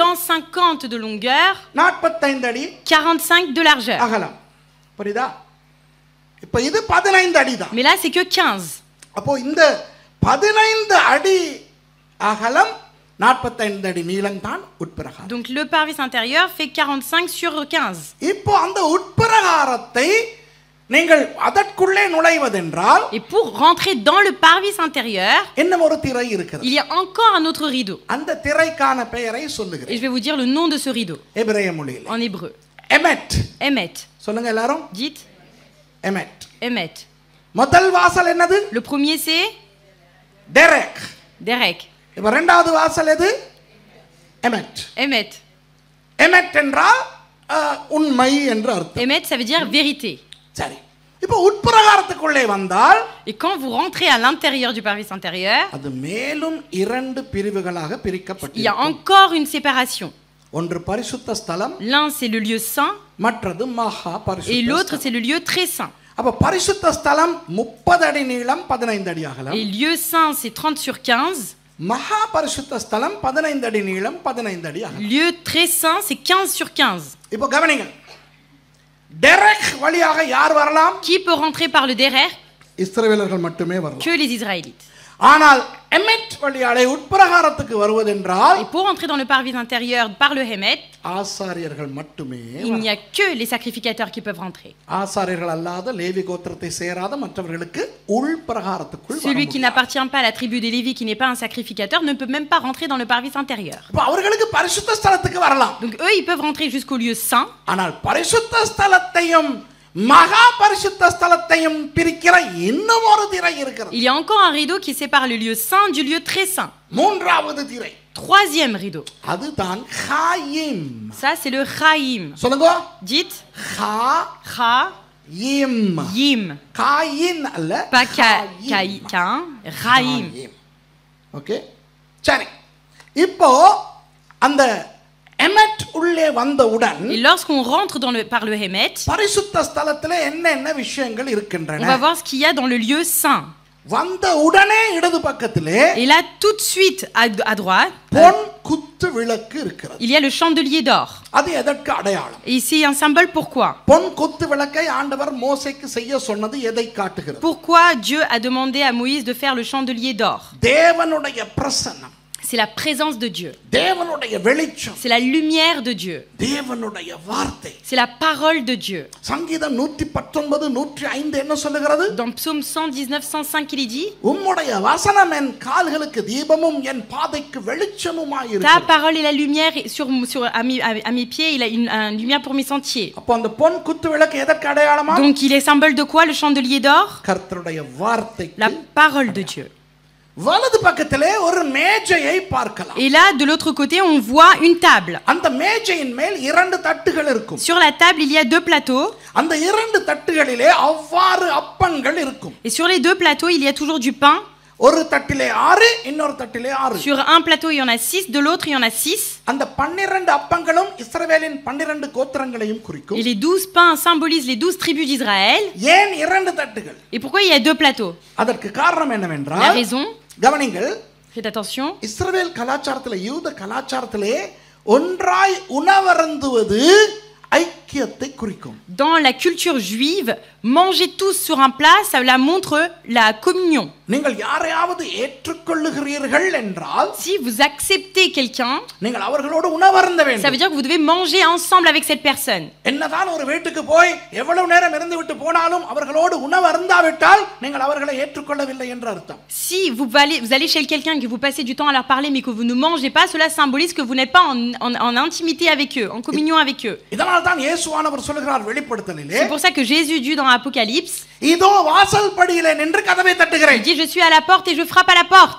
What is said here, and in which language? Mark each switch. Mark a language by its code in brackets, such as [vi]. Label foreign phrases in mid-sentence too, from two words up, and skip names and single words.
[fr] 150 de longueur, [ta] 45 அடி [fr] 45 de largeur. [ta] அகலம். புரியுதா? இப்ப இது 15 அடி தான். [fr] Mais là, c'est que 15. [ta] அப்போ இந்த 15 அடி அகலம் 45 அடி நீளம் தான் உட்பிரகாரம். [fr] Donc le parvis intérieur fait 45 sur 15. [ta] இப்போ அந்த உட்பிரகாரத்தை நீங்கள் அதற்குள்ளே நுழைவதென்றால் [fr] Et pour rentrer dans le parvis intérieur, [ta] இன்னும் ஒரு திரை இருக்கிறது. [fr] il y a encore un autre rideau. [ta] அந்த திரைக்கான பெயரை [fr] Et [ta] சொல்லுகிறேன். [fr] je vais vous dire le nom de ce rideau [ta] எபிரேய மொழியில் [fr] en hébreu. [ta] எமெட். [fr] Emet. [ta] சொல்லுங்க எல்லாரும். [fr] Dites [ta] எமெட். [fr] Emet. [ta] முதல் வாசல் என்னது? [fr] Le premier, c'est [ta] டெரெக். [fr] Derek. [ta] இப்ப இரண்டாவது வாசல் எது? எமெட். [fr] Emet. [ta] எமெட் என்றால் உண்மை என்று அர்த்தம். [fr] Emet, ça veut dire vérité. [ta] சரி. இப்போ உட்பிரகாரத்துக்குள்ளே வந்தால் [fr] Et quand vous rentrez à l'intérieur du parvis intérieur, [ta] அது மேலும் 2 பிரிவுகளாக [fr] il y a [ta] பிரிக்கப்பட்டிருக்கும். [fr] encore une séparation. [ta] ஒன்று பரிசுத்த ஸ்தலம், [fr] L'un, c'est le lieu saint, [ta] மற்றது மகா [fr] et [ta] பரிசுத்த [fr] l'autre, [ta] ஸ்தலம். [fr] c'est le lieu très saint. [ta] அப்ப பரிசுத்த ஸ்தலம் 30 அடி நீளம் 15 அடி அகலம். [fr] Et lieu saint, c'est 30 sur 15. [ta] மகா பரிசுத்த ஸ்தலம் 15 அடி நீளம் 15 அடி அகலம். [fr] Lieu très saint, c'est 15 sur 15. [ta] இப்போ கவனிங்க. டெரெக் வழியாக யார் வரலாம்? [fr] Qui peut rentrer par le Derer? [ta] இஸ்ரவேலர்கள் மட்டுமே வரலாம். [fr] Que les Israélites. [ta] ஆனால் எமெட் வழியாலே உட்பிரகாரத்துக்கு வருவதென்றால் [fr] Et pour entrer dans le parvis intérieur par le Hémet, [ta] ஆசாரியர்கள் மட்டுமே [fr] il n'y a que les sacrificateurs qui peuvent rentrer. [ta] ஆசாரியர்கள் அல்லாத லேவி கோத்திரத்தை சேராத மற்றவர்களுக்கு உள்பிரகாரத்துக்குள் [fr] Celui qui n'appartient pas à la tribu des Lévites, qui n'est pas un sacrificateur, ne peut même pas rentrer dans le parvis intérieur. [ta] அப்ப அவர்களுக்கு பரிசுத்த ஸ்தலத்துக்கு வரலாம். [fr] Donc eux, ils peuvent rentrer jusqu'au lieu saint. [ta] ஆனால் பரிசுத்த ஸ்தலத்தையும் மகா பரிசுத்த ஸ்தலத்தையும் பிரிக்கிற இன்னும் ஒரு திரை இருக்கிறது. [fr] Il y a encore un rideau qui sépare le lieu saint du lieu très saint. [ta] மூன்றாவது திரை. [fr] Troisième rideau. [ta] அதுதான் ஹாயிம். [fr] Ça, c'est le Chaim. [ta] சொல்லுங்க. [fr] Dites [ta] ஹாயிம். [fr] Yim. [ta] காயின் அல்ல. [fr] Pas [ta] ஹாயிம். [fr] Cain. Chaim. [ta] ஓகே. சரி. இப்போ அந்த எமெட் உள்ளே வந்தவுடன் [fr] Et lorsqu'on rentre par le Hémet, [ta] பரிசுத்த ஸ்தலத்திலே என்னென்ன விஷயங்கள் [fr] on [ta] இருக்கின்றன? [fr] va voir ce qu'il y a dans le lieu saint. [ta] வந்த உடனே இடது பக்கத்திலே [fr] Et là, tout de suite, à droite, [ta] பொன் குத்து விளக்கு இருக்கிறது. [fr] il y a le chandelier d'or. [ta] அது எதற்கு அடையாளம்? [fr] Et ici, un symbole pourquoi? [ta] பொன் குத்து விளக்கை ஆண்டவர் மோசேக்கு செய்ய சொன்னது எதை காட்டுகிறது? [fr] Pourquoi Dieu a demandé à Moïse de faire le chandelier d'or? [ta] தேவனுடைய பிரசன்னம். [fr] C'est la présence de Dieu. [ta] தேவனுடைய வெளிச்சம். [fr] C'est la lumière de Dieu. [ta] தேவனுடைய வார்த்தை. [fr] C'est la parole de Dieu. [ta] சங்கீதம் 119 105 என்ன சொல்லுகிறது? [fr] Dans Psaume 119, 105, il est dit: [ta] உம்முடைய வசனம் என் கால்களுக்கு தீபமும் என் பாதைக்கு வெளிச்சமுமாய் [fr] Ta [ta] இருக்கிறது. [fr] parole est la lumière et à mes pieds, il a une lumière pour mes sentiers. [ta] அப்ப அந்த பொன் குத்து விளக்கு எதற்கு அடையாளமா? [fr] Donc il est symbole de quoi, le chandelier d'or? [ta] கர்த்தருடைய வார்த்தைக்கு. [fr] La parole de Dieu. [ta] வலது பக்கத்திலே ஒரு மேஜையை பார்க்கலாம். [fr] Et là, de l'autre côté, on voit une table. [ta] அந்த மேஜையின் மேல் 2 தட்டுகள் இருக்கும். [fr] Sur la table, il y a 2 plateaux. [ta] அந்த 2 தட்டுகளிலே அவ்வாறு அப்பங்கள் இருக்கும். [fr] Et sur les 2 plateaux, il y a toujours du pain. [ta] ஒரு தட்டிலே 6, இன்னொரு தட்டிலே 6. [fr] Sur un plateau, il y en a 6, de l'autre, il y en a 6. [ta] அந்த 12 அப்பங்களும் இஸ்ரவேலின் 12 கோத்திரங்களையும் குறிக்கும். [fr] Et les 12 pains symbolisent les 12 tribus d'Israël. [ta] ஏன் 2 தட்டுகள்? [fr] Et pourquoi il y a 2 plateaux? [ta] அதற்கு காரணம் [fr] La [ta] என்னவென்றால் [fr] raison, [ta] கவனிங்கள், [fr] faites attention, [ta] இஸ்ரவேல் கலாச்சாரத்திலே யூத கலாச்சாரத்திலே ஒன்றாய் உணவருந்துவது ஐக்கியத்தை குறிக்கும். [fr] dans la culture juive, manger tous sur un plat, ça la montre la communion. [ta] நீங்கள் யாரையாவது ஏற்றுக்கொள்ளுகிறீர்கள் என்றால் [fr] Si vous acceptez quelqu'un, [ta] நீங்கள் அவர்களோடு உணவருந்த [fr] ça veut [ta] வேண்டும். [fr] dire que vous devez manger ensemble avec cette personne. [ta] என்னதான் ஒரு வீட்டுக்கு போய் எவ்வளவு நேரம் இருந்து விட்டு போனாலும் அவர்களோடு உணவருந்தாவிட்டால் நீங்கள் அவர்களை ஏற்றுக்கொள்ளவில்லை என்று அர்த்தம். [fr] Si vous allez chez quelqu'un et que vous passez du temps à leur parler mais que vous ne mangez pas, cela symbolise que vous n'êtes pas en intimité avec eux, en communion avec eux. [ta] இதனால் தான் இயேசுவானவர் சொல்கிறார் வெளிப்படுத்தலிலே, [fr] C'est pour ça que Jésus dit dans Apocalypse, [ta] இதோ வாசல் படியிலே நின்று கதவை [fr] il [ta] தட்டுகிறேன். [fr] dit je suis à la porte et je frappe à la porte.